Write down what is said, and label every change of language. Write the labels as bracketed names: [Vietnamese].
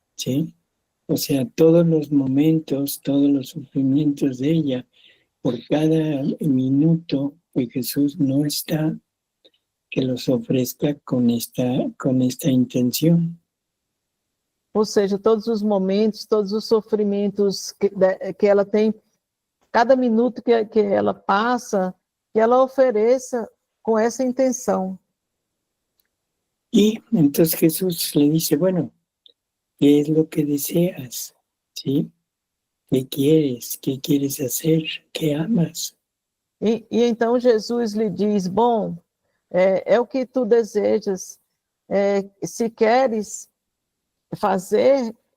[Spanish] Sí. O sea, todos los momentos, todos los sufrimientos de ella, por cada minuto que Jesús no está, que los ofrezca con esta intención. [Portuguese] Ou seja, todos os momentos, todos os sofrimentos que ela tem, cada minuto que ela passa, que ela ofereça com essa intenção. [Spanish] Y entonces Jesús le dice, bueno, ¿qué es lo que deseas? ¿Sí? ¿Qué quieres hacer? ¿Qué amas? [Portuguese] E então Jesus lhe diz, bom, é o que tu desejas, se queres fazer,